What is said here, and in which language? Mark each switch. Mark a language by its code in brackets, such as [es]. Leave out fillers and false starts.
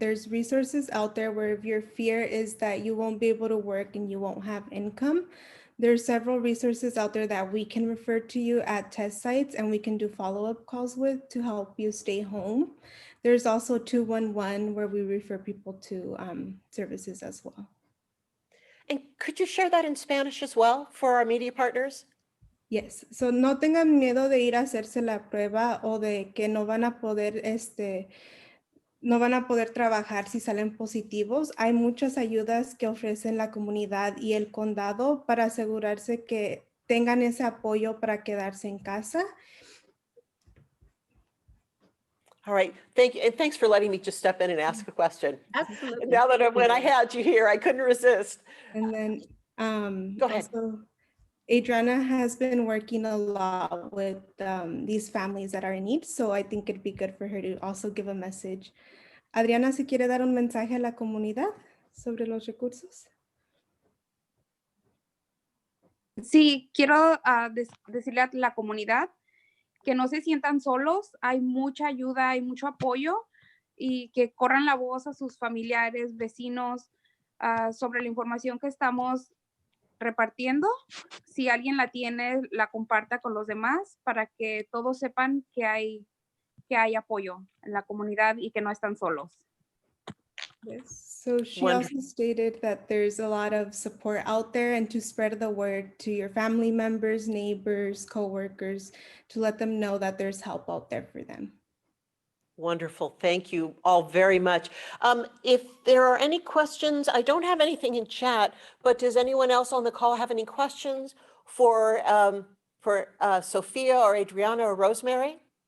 [en] There's resources out there where if your fear is that you won't be able to work and you won't have income, there's several resources out there that we can refer to you at test sites and we can do follow-up calls with to help you stay home. There's also 211 where we refer people to services as well. And could you share that in Spanish as well for our media partners? [es] Yes, so no tengan miedo de ir a hacerse la prueba o de que no van a poder, no van a poder trabajar si salen positivos. Hay muchas ayudas que ofrecen la comunidad y el condado para asegurarse que tengan ese apoyo para quedarse en casa. [en] All right, thank you. And thanks for letting me just step in and ask a question. Absolutely. Now that when I had you here, I couldn't resist. And then Go ahead. also, Adriana has been working a lot with these families that are in need, so I think it'd be good for her to also give a message. [es] Adriana, si quiere dar un mensaje a la comunidad sobre los recursos. Sí, quiero decirle a la comunidad que no se sientan solos, hay mucha ayuda, hay mucho apoyo y que corran la voz a sus familiares, vecinos sobre la información que estamos repartiendo. Si alguien la tiene, la comparta con los demás para que todos sepan que hay apoyo en la comunidad y que no están solos. [en] Yes. So she Wonderful. also stated that there's a lot of support out there and to spread the word to your family members, neighbors, coworkers, to let them know that there's help out there for them. Wonderful. Thank you all very much. If there are any questions, I don't have anything in chat, but does anyone else on the call have any questions for Sophia or Adriana or Rosemary?